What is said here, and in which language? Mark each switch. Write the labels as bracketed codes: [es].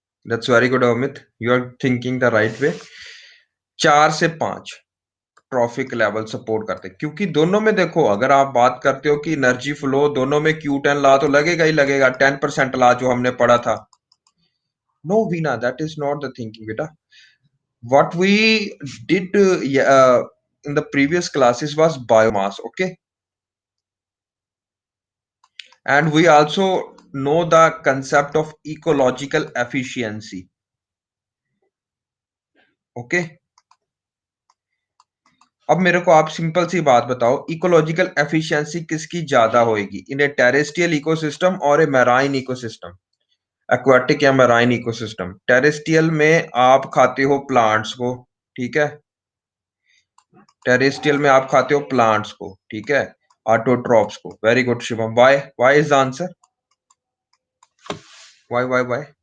[en] That's very good Amit, you are thinking the right way. [hi] 4 से 5 trophic level support करते हैं, क्योंकि दोनों में देखो, अगर आप बात करते हो कि एनर्जी फ्लो, दोनों में Q10 लॉ तो लगेगा ही लगेगा, 10% लॉ जो हमने पढ़ा था। [en] No Veena, that is not the thinking बेटा। What we did in the previous classes was biomass, okay, and we also know the concept of ecological efficiency, okay. [hi] अब मेरे को आप सिंपल सी बात बताओ, इकोलॉजिकल एफिशिएंसी किसकी ज्यादा होगी, [en] in a terrestrial ecosystem [hi] और ए मैराइन इकोसिस्टम? एक्वाटिक या मैराइन इकोसिस्टम? टेरेस्ट्रियल में आप खाते हो प्लांट्स को, ठीक है, टेरेस्ट्रियल में आप खाते हो प्लांट्स को, ठीक है, ऑटोट्रॉप्स को। [en] Very good Shivam, why why is the answer? Why why why?